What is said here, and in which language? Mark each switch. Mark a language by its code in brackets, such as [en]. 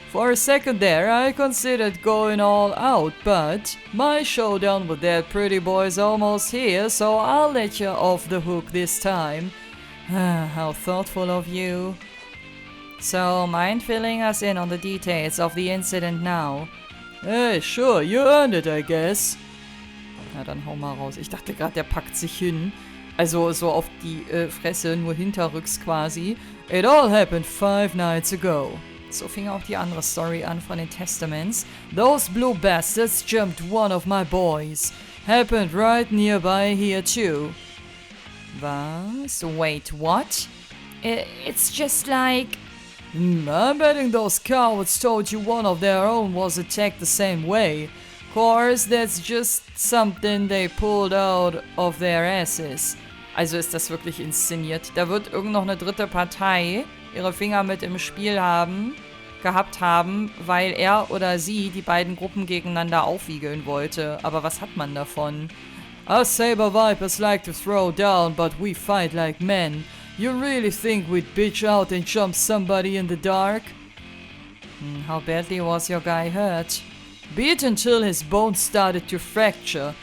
[en] For a second there, I considered going all out, but my showdown with that pretty boy is almost here, so I'll let you off the hook this time. How thoughtful of you. So, mind filling us in on the details of the incident now? Hey, sure, you earned it, I guess. [de] Na, dann hau mal raus. Ich dachte gerade, der packt sich hin. Also so auf die Fresse, nur hinterrücks quasi. [en] It all happened 5 nights ago. [de] So fing auch die andere Story an von den Testaments. [en] Those blue bastards jumped one of my boys. Happened right nearby here too. [de] Was? [en] Wait, what? It's just like... I'm betting those cowards told you one of their own was attacked the same way. Course, that's just something they pulled out of their asses. [de] Also ist das wirklich inszeniert. Da wird irgend noch eine dritte Partei ihre Finger mit im Spiel gehabt haben, weil er oder sie die beiden Gruppen gegeneinander aufwiegeln wollte. Aber was hat man davon? [en] Us saber vipers like to throw down, but we fight like men. You really think we'd bitch out and jump somebody in the dark? How badly was your guy hurt? Beat until his bones started to fracture.